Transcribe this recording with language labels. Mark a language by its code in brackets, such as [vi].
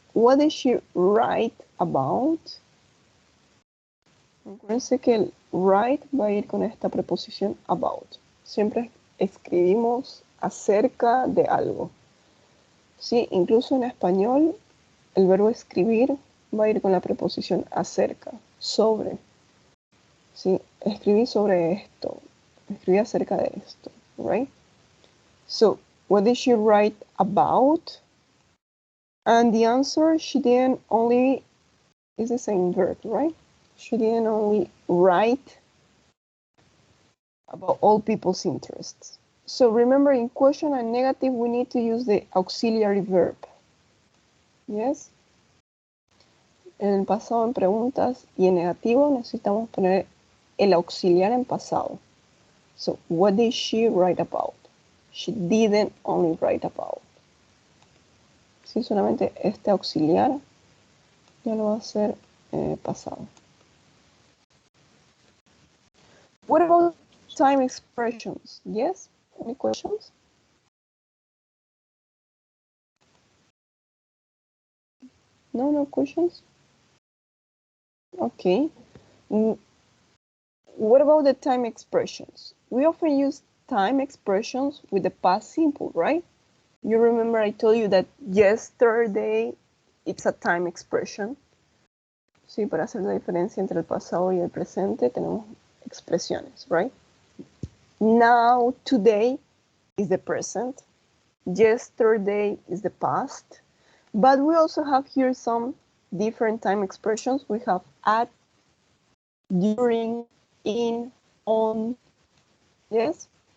[en] What did she write about? [es] Acuérdense que el write va a ir con esta preposición about. Siempre escribimos acerca de algo. Sí, incluso en español el verbo escribir va a ir con la preposición acerca, sobre. Sí, escribí sobre esto. Escribí acerca de esto, right? [en] So, what did she write about? And the answer, she didn't only, is the same verb, right? She didn't only write about all people's interests. So remember, in question and negative, we need to use the auxiliary verb. Yes? [es] En el pasado, en preguntas, y en negativo necesitamos poner el auxiliar en pasado. [en] So, what did she write about? She didn't only write about. [es] Sí, solamente este auxiliar ya lo va a hacer pasado. [en] What about time expressions? Yes? Any questions? No questions? Okay. What about the time expressions? We often use time expressions with the past simple, right? You remember I told you that yesterday, it's a time expression. [es] Sí, para hacer la diferencia entre el pasado y el presente tenemos expresiones, right? [en] Now, today is the present. Yesterday is the past. But we also have here some different time expressions. We have at, during, in, on. Yes?